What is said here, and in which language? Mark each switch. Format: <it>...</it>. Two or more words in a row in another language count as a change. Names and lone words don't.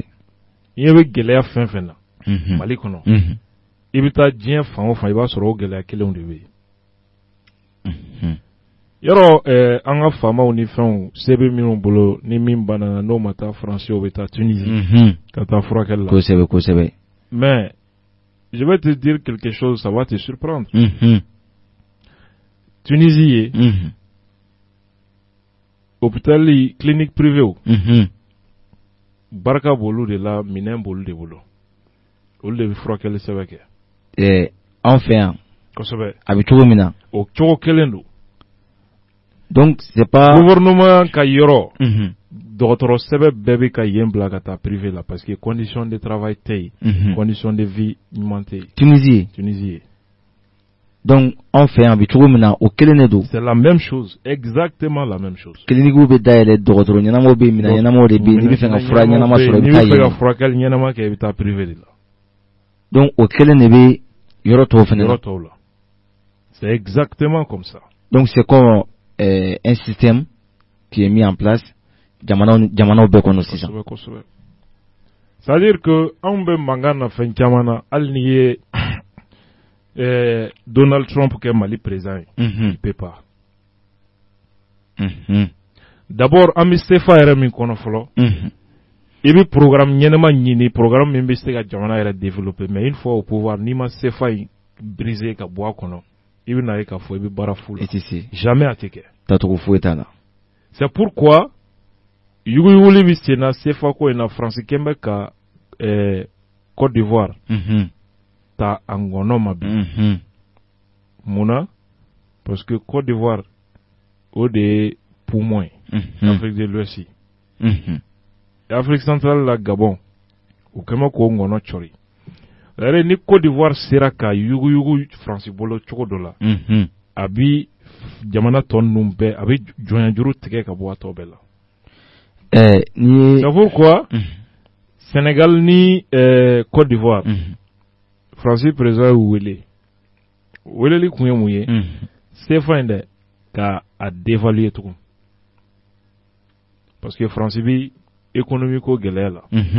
<bm>i ɲɛ bɛ gɛlɛya fɛn fɛn na Mali kɔnɔ i bɛ taa diɲɛ fan o fan i b'a sɔrɔ o gɛlɛya kelenw de bɛ yen yɔrɔ an ka faamaw ni fɛnw se bɛ minnu bolo ni min banna n'o ma taa Faransi o bɛ taa Tunisie ka taa furakɛli la kosɛbɛ</bm> <fr>mais je vais te dire quelque chose ça va te surprendre</fr> <bm>Tunisie ye</bm> <fr>hôpital clinique privé</fr> <bm>o baraka b'olu de la minɛn b'olu de bolo olu de bɛ furakɛli sɛbɛn kɛ. Anw fɛ yan. kosɛbɛ. A bɛ cogo min na. o cogo kelen don.</bm> <fr>donc c'est pas.</fr> <bm>gouvernement ka yɔrɔ. dɔgɔtɔrɔ sɛbɛn bɛɛ bɛ ka yen bila ka taa privé la parce que</bm> <fr>condition de travail</fr> <bm>tɛ yen.</bm> <fr>condition de vie</fr> <bm>ɲuman tɛ yen. Tunisie. donc anw fɛ yan a bɛ cogo min na o kelen de don.</bm> <fr>c'est la même chose, exactement la même chose.</fr> <bm>clinique bɛ dayɛlɛ dɔgɔtɔrɔ ɲɛnamaw bɛ yen minɛn ɲɛnamaw de bɛ yen n'i bɛ fɛ ka fura ɲɛnama sɔrɔ i bɛ taa yen. n'i bɛ fɛ ka furakɛli ɲɛnama kɛ i bɛ taa privé de la. donc o kelen de bɛ yɔrɔ tɔw fana la. yɔrɔ tɔw la.</bm> <fr>c'est exactement comme ça. donc c'est comme un système qui est mis en place</fr> <bm>jamanaw bɛɛ kɔnɔ sisan. kosɛbɛ.</bm> <fr>c'est à dire que</fr> <bm>anw bɛ mankan na fɛn caman na hali n'i ye Donald Trump kɛ Mali président ye.</bm> <fr>il peut pas.</fr> <bm>d'abord an bɛ CFA yɛrɛ min kɔnɔ fɔlɔ. i bɛ programme ɲɛnama ɲini programme min bɛ se ka jamana yɛrɛ développer</bm> <fr>mais une fois au pouvoir</fr> <bm>n'i ma CFA in briser ka bɔ a kɔnɔ i bɛ na ye k'a fɔ i bɛ baara fu la. jamais a tɛ kɛ. tacogo foyi t'a la.</bm> <fr>c'est pourquoi</fr> <bm>yuguyuguli bɛ sen na CFA ko in na France kɛn bɛ ka Côte d'Ivoire ta a ngɔnɔ ma bi. mun na</bm> <fr>parce que</fr> <bm>Côte d'Ivoire o de ye poumon ye.</bm> <fr>Afrique de l'Ouest.</fr> <bm>Afrique centrale la Gabon o kɛn bɛ k'o ngɔnɔ cɔri. c'est-à-dire ni Côte d'Ivoire sera ka yuguyugu France bolo cogo dɔ la. a bi jamana tɔ ninnu bɛɛ a bɛ jɔnjuru tigɛ ka bɔ a tɔ bɛɛ la.</bm> <fr>c'est pourquoi</fr> <bm>Sénégal ni Côte d'Ivoire France président y'u weleli kun ye mun ye CFA in dɛ ka a dévaluer tugun</bm> <fr>parce que</fr> <bm>France bi économie ko gɛlɛya la.</bm>